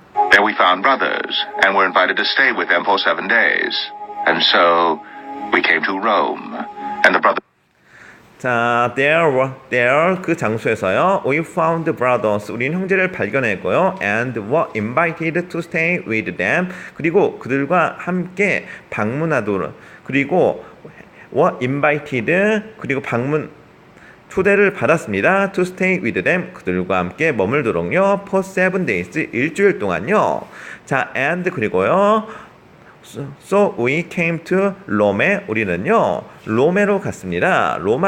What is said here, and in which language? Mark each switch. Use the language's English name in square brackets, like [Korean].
[English] There we found brothers, and were invited to stay with them for 7 days. And so, we came to Rome, and the brothers. 자, there [Korean] 그 장소에서요, [English] we found brothers, [Korean] 우리는 형제를 발견했고요, [English] and were invited to stay with them, [Korean] 그리고 그들과 함께 방문하도록, [English] 그리고 were invited, [Korean] 그리고 초대를 받았습니다. [English] to stay with them, [Korean] 그들과 함께 머물도록요, [English] for 7 days, [Korean] 일주일 동안요. [English] 자, and 그리고요, so we came to Rome, [Korean] 우리는요, 로마로 갔습니다.